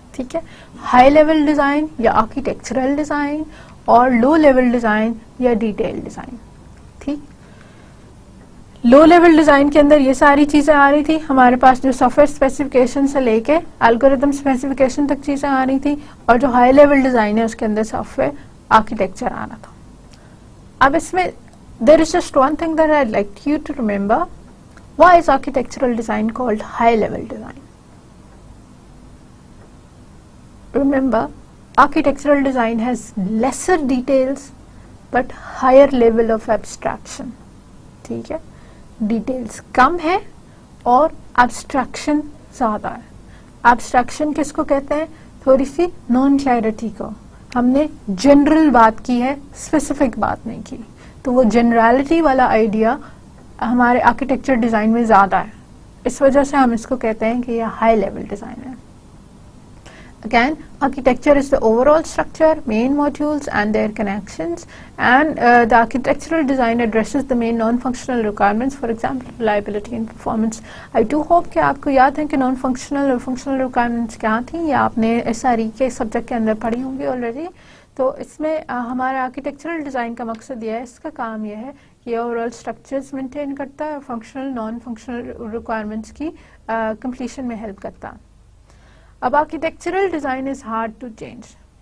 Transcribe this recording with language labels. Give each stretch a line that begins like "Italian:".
Urdu: ٹھیک ہے, high level design یا آرکیٹیکچرل ڈیزائن, اور لو لیول ڈیزائن یا ڈیٹیل ڈیزائن. ٹھیک, لو لیول ڈیزائن کے اندر یہ ساری چیزیں آ رہی تھی ہمارے پاس, جو سافٹ ویئر اسپیسیفکیشن سے لے کے الگوریدم اسپیسیفکیشن تک چیزیں آ رہی تھی, اور جو ہائی لیول ڈیزائن ہے اس کے اندر سافٹ ویئر آرکیٹیکچر آنا تھا. اب اس میں
English: there is just one thing that I'd like you to remember. Why is architectural design called high level design? Remember, architectural design has lesser details but higher level of abstraction.
Urdu: ٹھیک ہے, details کم ہے اور abstraction زیادہ ہے. abstraction کس کو کہتے ہیں, تھوڑی سی نان کلیئرٹی کو. ہم نے جنرل بات کی ہے, اسپیسیفک بات نہیں کی, تو وہ جنرالٹی والا آئیڈیا ہمارے آرکیٹیکچر ڈیزائن میں زیادہ ہے. اس وجہ سے ہم اس کو کہتے ہیں کہ یہ ہائی لیول ڈیزائن ہے.
English: Again, architecture is the overall structure, main modules and their connections, and the architectural design addresses the main non-functional requirements, for example, reliability and performance. I do hope
Urdu: کہ آپ کو یاد ہے کہ non-functional اور functional requirements کیا تھیں, یا آپ نے SRE کے سبجیکٹ کے اندر پڑھی ہوں گی آلریڈی. تو اس میں ہمارا آرکیٹیکچرل ڈیزائن کا مقصد یہ ہے, اس کا کام یہ ہے کہ یہ اوور آل اسٹرکچرز مینٹین کرتا ہے اور فنکشنل نان فنکشنل ریکوائرمنٹس کی کمپلیشن میں ہیلپ کرتا ہے. اب
English: Architectural design is hard to change.